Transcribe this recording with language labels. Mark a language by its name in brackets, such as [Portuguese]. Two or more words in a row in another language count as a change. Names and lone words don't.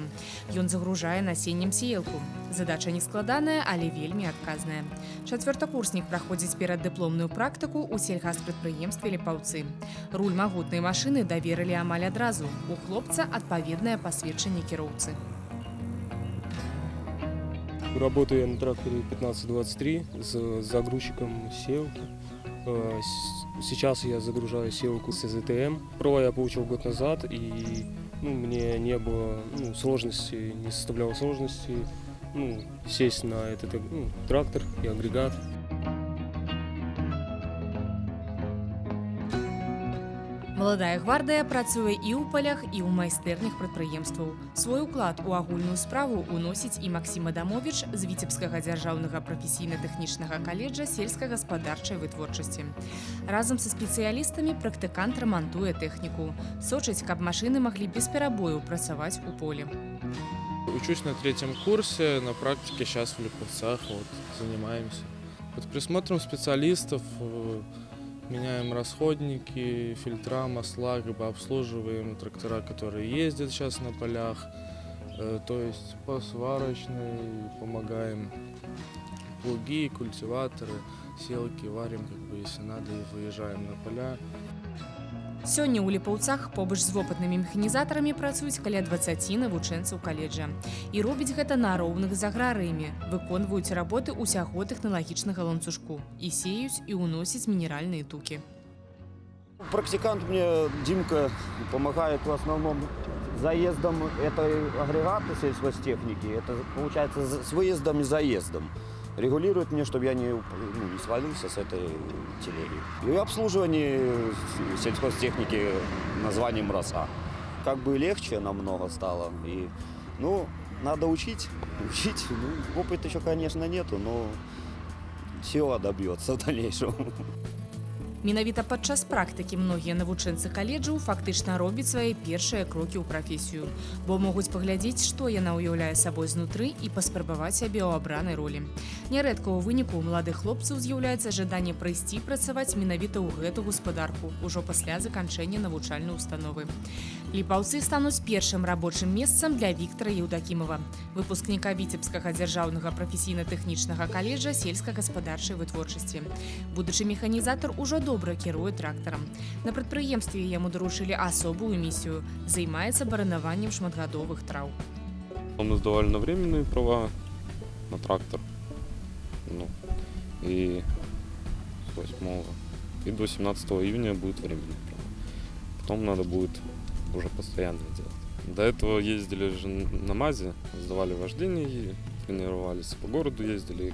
[Belarusian] Ён загружае насеннем сеялку. Задача не складаная, але вельмі адказная. Чацвёртакурснік праходзіць пераддыпломную практыку ў сельгаспрадпрыемстве Ліпаўцы. Руль магутнай машыны даверылі амаль адразу. У хлопца адпаведнае пасведчанне кіроўцы. [Russian] Работаю я на тракторе 1523 с загрузчиком сеялки. Сейчас я загружаю сеялку с ЗТМ. Права я получил год назад, и мне не было сложности, не составляло сложности сесть на этот трактор и агрегат. [Belarusian] Маладая гвардыя працуе і ў палях, і ў майстэрнях прадпрыемстваў. Свой уклад у агульную справу уносіць і Максім Адамовіч з Віцебскага дзяржаўнага прафесійна-тэхнічнага каледжа сельскагаспадарчай вытворчасці. Разам са спецыялістамі практыкант рамантуе тэхніку. Сочыць, каб машыны маглі без перабою працаваць у полі. [Russian] Учусь на 3-м курсе, на практике сейчас в Липовцах занимаемся. Под присмотром специалистов меняем расходники, фильтра, масла, обслуживаем трактора, которые ездят сейчас на полях. То есть по сварочной помогаем плуги, культиваторы, селки варим, если надо, и выезжаем на поля. [Belarusian] Сёння ў Ліпаўцах побач з вопытнымі механізатарамі працуюць каля 20 навучэнцаў каледжа. І робяць гэта на роўных з аграрыямі. Выконваюць работы ўсяго тэхналагічнага ланцужку. І сеюць, і ўносяць мінеральныя тукі. [Russian] Практикант мне, Димка, помогает в основном заездом этой агрегата сельхозтехники. Это получается с выездом и заездом. Регулирует мне, чтобы я не свалился с этой телеги. И обслуживание сельхозтехники названием «Роса». Как бы легче намного стало. И, надо учить. Опыта еще, конечно, нету, но сила добьется в дальнейшем. [Belarusian] Менавіта падчас практыкі многія навучэнцы каледжаў фактычна робяць свае першыя крокі ў прафесію, бо могуць паглядзець, што яна ўяўляе сабой знутры і паспрабаваць сябе ў абранай ролі. Нярэдка ў выніку у маладых хлопцаў з'яўляецца жаданне прыйсці працаваць менавіта ў гэту гаспадарку ўжо пасля заканчэння навучальнай установы. Ліпаўцы стануць першым рабочым месцам для Віктара Еўдакімова, выпускніка Віцебскага дзяржаўнага прафесійна-тэхнічнага каледжа сельскагаспадарчай вытворчасці. Будучы механізатар ужо добра кіруе трактарам. На прадпрыемстве яму даручылі асобую місію – займаецца баранаваннем шматгадовых траў. [Russian] Мы сдавали на временные права на трактор. И с 8 и до 17 июня будет временные права. Потом надо будет уже постоянно делать. До этого ездили же на МАЗе, сдавали вождение, тренировались по городу, ездили.